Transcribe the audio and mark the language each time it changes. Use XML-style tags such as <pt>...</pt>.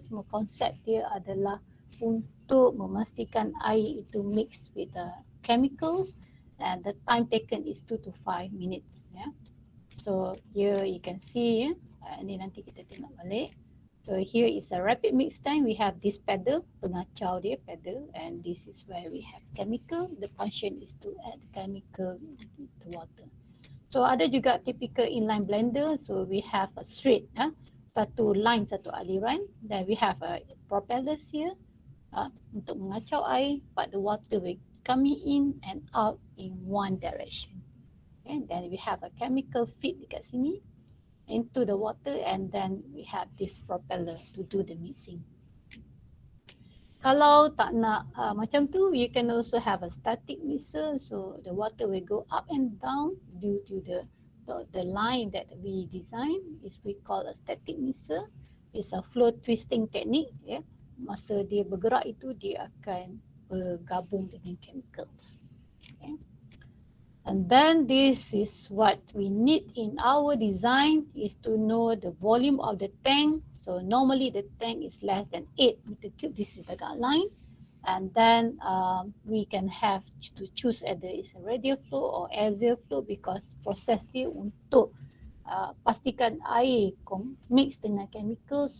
<ms>Semua konsep dia adalah untuk memastikan air itu</ms> <en>mix with the chemicals, and the time taken is 2 to 5 minutes. So here you can see</en> <ms>ni nanti kita tengok balik.</ms> <en>So here is a rapid mix tank. We have this pedal,</en> <ms>pengacau dia pedal,</ms> <en>and this is where we have chemical. The function is to add the chemical to water. So</en> <ms>ada juga</ms> <en>typical inline blender. So we have a straight,</en> <ms>satu line, satu aliran.</ms> <en>Then we have a propellers here</en> <ms>untuk mengacau air,</ms> <en>but the water will coming in and out in one direction. And then we have a chemical feed</en> <ms>dekat sini</ms> <en>into the water, and then we have this propeller to do the mixing.</en> <ms>Kalau tak nak macam tu,</ms> <en>you can also have a static mixer. So the water will go up and down due to the line that we design. Is we call a static mixer. It's a flow twisting technique.</en> <ms>Masa dia bergerak itu dia akan bergabung dengan chemicals.</ms> <en>And then this is what we need in our design, is to know the volume of the tank. So normally the tank is less than 8 meter cube. This is the guideline. And then we can have to choose either it's a radial flow or axial flow, because</en> <ms>proses dia untuk pastikan air mix dengan chemical.</ms>